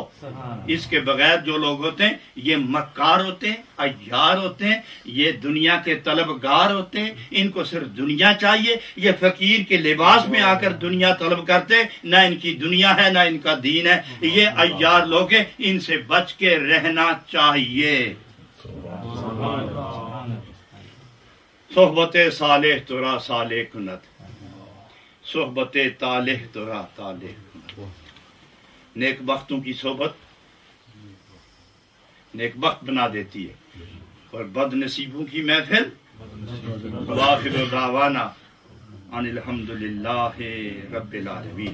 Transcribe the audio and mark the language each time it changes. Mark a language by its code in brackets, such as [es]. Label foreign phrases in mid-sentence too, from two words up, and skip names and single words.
[ur] اس کے بغیر جو لوگ ہوتے ہیں یہ مکار ہوتے ہیں، عیار ہوتے ہیں، یہ دنیا کے طلبگار ہوتے ہیں، ان کو صرف دنیا چاہیے. یہ فقیر کے لباس میں آ کر دنیا طلب کرتے، نہ ان کی دنیا ہے نہ ان کا دین ہے. یہ عیار لوگ ہیں، ان سے بچ کے رہنا چاہیے. [fa] صحبت صالح ترا صالح کنت، صحبت طالح ترا طالح کنت. [ur] نیک بختوں کی صحبت نیک بخت بنا دیتی ہے، اور بد نصیبوں کی محفل [ar] واخر دعوانا ان الحمدللہ رب العالمین.